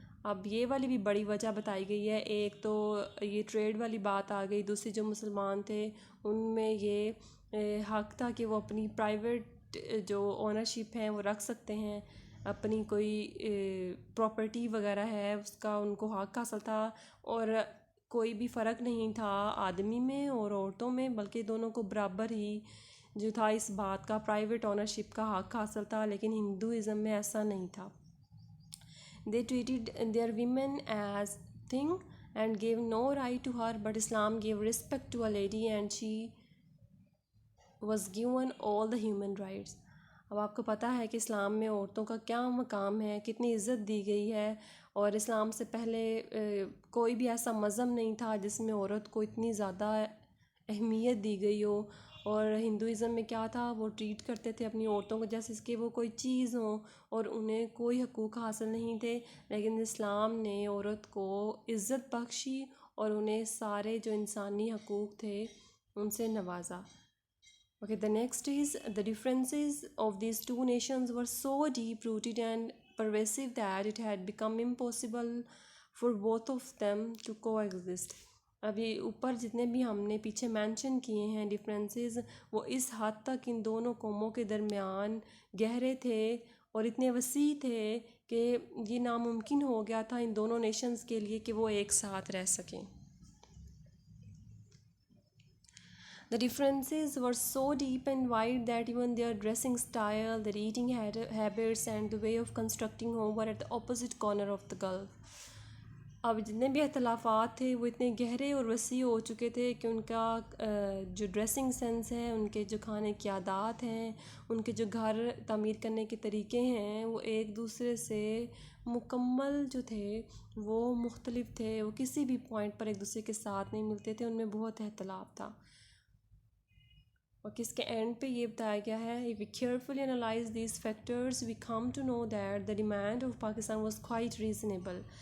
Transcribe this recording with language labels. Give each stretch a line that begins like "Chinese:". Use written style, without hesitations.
Urdu: اب یہ والی بھی بڑی وجہ بتائی گئی ہے. ایک تو یہ ٹریڈ والی بات آ گئی, دوسری جو مسلمان تھے ان میں یہ حق تھا کہ وہ اپنی پرائیویٹ جو اونرشپ ہیں وہ رکھ سکتے ہیں, اپنی کوئی پراپرٹی وغیرہ ہے اس کا ان کو حق حاصل تھا, اور کوئی بھی فرق نہیں تھا آدمی میں اور عورتوں میں, بلکہ دونوں کو برابر ہی جو تھا اس بات کا پرائیویٹ اونرشپ کا حق حاصل تھا. لیکن ہندوازم میں ایسا نہیں تھا.
English: They treated their women as thing and gave no right to her, but Islam gave respect to a lady and she was given all the human rights.
Urdu: اب آپ کو پتہ ہے کہ اسلام میں عورتوں کا کیا مقام ہے, کتنی عزت دی گئی ہے, اور اسلام سے پہلے کوئی بھی ایسا مذہب نہیں تھا جس میں عورت کو اتنی زیادہ اہمیت دی گئی ہو. اور ہندوازم میں کیا تھا, وہ ٹریٹ کرتے تھے اپنی عورتوں کو جیسے کہ وہ کوئی چیز ہوں اور انہیں کوئی حقوق حاصل نہیں تھے. لیکن اسلام نے عورت کو عزت بخشی اور انہیں سارے جو انسانی حقوق تھے ان سے نوازا.
English: Okay, the next is the differences of these two nations were so deep rooted and pervasive that it had become impossible for both of them to coexist.
Urdu: ابھی اوپر جتنے بھی ہم نے پیچھے مینشن کیے ہیں ڈفرینسز, وہ اس حد تک ان دونوں قوموں کے درمیان گہرے تھے اور اتنے وسیع تھے کہ یہ ناممکن ہو گیا تھا ان دونوں نیشنز کے لیے کہ وہ ایک ساتھ رہ سکیں.
English: The differences were so deep and wide that even their dressing style, their eating habits and the way of constructing home were at the opposite corner of the Gulf.
Urdu: اب جتنے بھی اختلافات تھے وہ اتنے گہرے اور وسیع ہو چکے تھے کہ ان کا جو ڈریسنگ سینس ہے, ان کے جو کھانے کی عادات ہیں, ان کے جو گھر تعمیر کرنے کے طریقے ہیں, وہ ایک دوسرے سے مکمل جو تھے وہ مختلف تھے. وہ کسی بھی پوائنٹ پر ایک دوسرے کے ساتھ نہیں ملتے تھے, ان میں بہت اختلاف تھا. اور کس کے اینڈ پہ یہ بتایا گیا ہے,
English: if we carefully analyze these factors we come to know that the demand of Pakistan was quite reasonable.